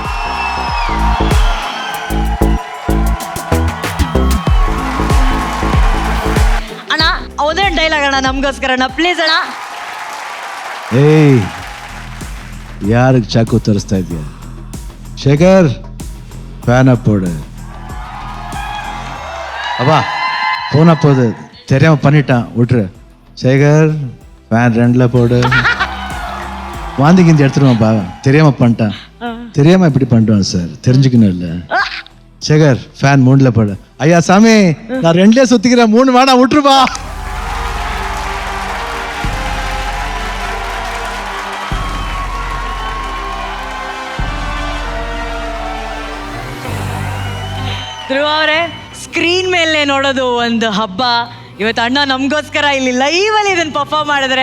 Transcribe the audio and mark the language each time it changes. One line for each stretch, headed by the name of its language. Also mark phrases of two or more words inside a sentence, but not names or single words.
Kannada: ಅಣ್ಣ ಒಂದೇ ಡೈಲಾಗ್ ಅಣ್ಣ ನಮ್ಗೋಸ್ಕರ ಅಣ್ಣ, ಪ್ಲೀಸ್ ಅಣ್ಣ. ಏಯ್, ಯಾರಿಗೆ ಚಾಕು ತೋರಿಸ್ತಾ ಇದೆಯಾ?
Tamil: ಶೇಖರ್, ஃபேன் அப்போடு அப்பா போனா போது தெரியாம பண்ணிட்டான், விட்டுரு. சேகர், ஃபேன் 2ல போடு. வாந்தி கிந்தி எடுத்துருவான் பா, தெரியாம பண்ணிட்டான். தெரியாம இப்படி பண்ணிட்டான் சார், தெரிஞ்சுக்கணும் இல்லை. சேகர், ஃபேன் 3ல போடு. ஐயா சாமி, நான் 2ல சுத்திக்கிறேன், 3 வேணா, விட்டுருப்பா.
Kannada: ಧ್ರುವ ಅವರೇ, ಸ್ಕ್ರೀನ್ ಮೇಲೆ ನೋಡೋದು ಒಂದು ಹಬ್ಬ. ಇವತ್ತು ಅಣ್ಣ ನಮಗೋಸ್ಕರ ಇಲ್ಲಿ ಲೈವ್ ಅಲ್ಲಿ ಇದನ್ನ ಪರ್ಫಾರ್ಮ್ ಮಾಡಿದ್ರೆ.